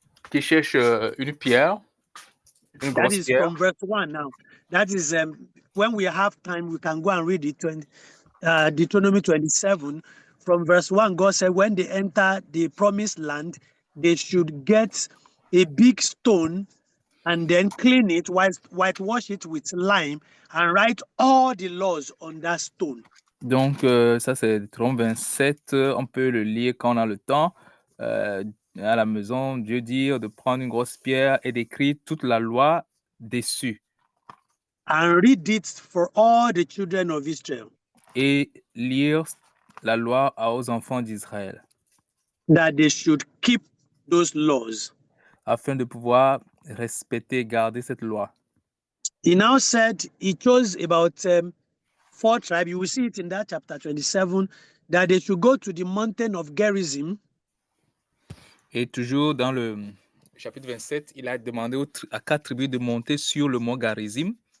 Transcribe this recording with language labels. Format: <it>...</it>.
<fr>Qu'ils cherchent une pierre, une</fr> <en>That</en> <fr>grosse</fr> <en>is</en> <fr>pierre.</fr> <en>from verse 1 now. That is when we have time, we can go and read it. Deuteronomy 27, from verse 1, God said, when they enter the promised land, they should get a big stone and then clean it, whitewash it with lime, and write all the laws on that stone.</en> <fr>Donc, ça, c'est Deutéronome 27. On peut le lire quand on a le temps. À la maison, Dieu dit de prendre une grosse pierre et d'écrire toute la loi dessus.</fr> <en>And read it for all the children of Israel.</en> <fr>Et lire la loi aux enfants d'Israël.</fr> <en>That they should keep those laws.</en> <fr>Afin de pouvoir respecter, garder cette loi.</fr> <en>He now said he chose about 4 tribes. You will see it in that chapter 27, that they should go to the mountain of Gerizim.</en> <fr>Et toujours dans le chapitre 27, il a demandé à 4 tribus de monter sur le mont Garizim.</fr>